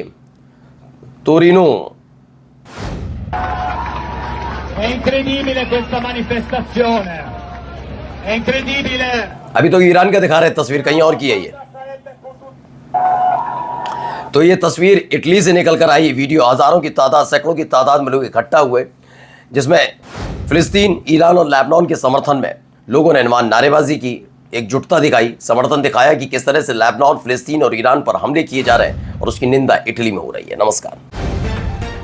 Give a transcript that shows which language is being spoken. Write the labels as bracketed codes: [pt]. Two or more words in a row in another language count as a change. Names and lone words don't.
[it] तोरिनो, È incredibile questa manifestazione, è incredibile. [hi] अभी तो ईरान का दिखा रहे तस्वीर, कहीं और की है ये। तो ये तस्वीर इटली से निकल कर आई वीडियो। हजारों की तादाद, सैकड़ों की तादाद में लोग इकट्ठा हुए, जिसमें फिलिस्तीन, ईरान और लेबनान के समर्थन में लोगों ने नारेबाजी की, एकजुटता दिखाई, समर्थन दिखाया कि किस तरह से लेबनान, फिलिस्तीन और ईरान पर हमले किए जा रहे हैं और उसकी निंदा इटली में हो रही है।